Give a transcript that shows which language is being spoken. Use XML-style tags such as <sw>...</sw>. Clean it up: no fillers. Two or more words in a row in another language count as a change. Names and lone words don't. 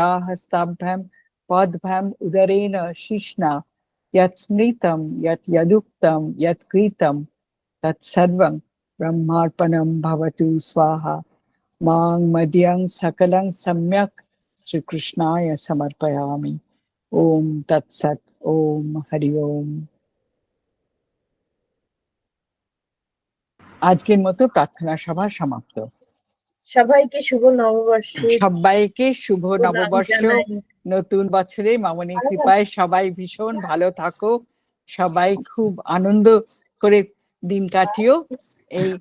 <sa>हस्ताभ्यां पद्भ्याम् उदरेण शिश्ना यत् स्मृतं यत् यदुक्तं यत् कृतं तत्सर्वं ब्रह्मार्पणं भवतु स्वाहा मां मद्यं सकलं सम्यक् श्रीकृष्णाय समर्पयामि ॐ तत्सत् ॐ हरि ओम</sa> <bn>আজকের মতো প্রার্থনা সভা সমাপ্ত সবাইকে শুভ নববর্ষের সবাইকে শুভ প্রণাম নববর্ষ জানাই। নতুন বছরে মামনির কৃপায় সবাই ভীষণ ভালো থাকো সবাই খুব আনন্দ করে দিন কাটিও এই</bn>